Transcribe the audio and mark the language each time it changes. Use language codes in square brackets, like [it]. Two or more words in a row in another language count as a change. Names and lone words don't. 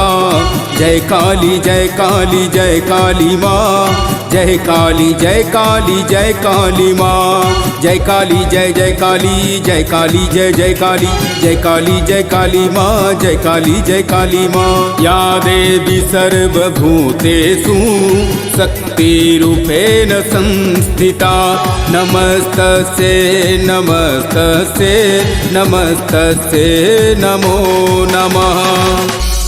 [hi] जय काली जय काली जय काली माँ, जय काली जय काली जय काली माँ, जय काली जय काली जय काली जय काली, जय काली जय काली माँ, जय काली जय काली माँ। [sa] या देवी सर्वभूतेषु शक्तिरूपेण संस्थिता, नमस्तस्यै नमस्तस्यै नमस्तस्यै नमो नमः।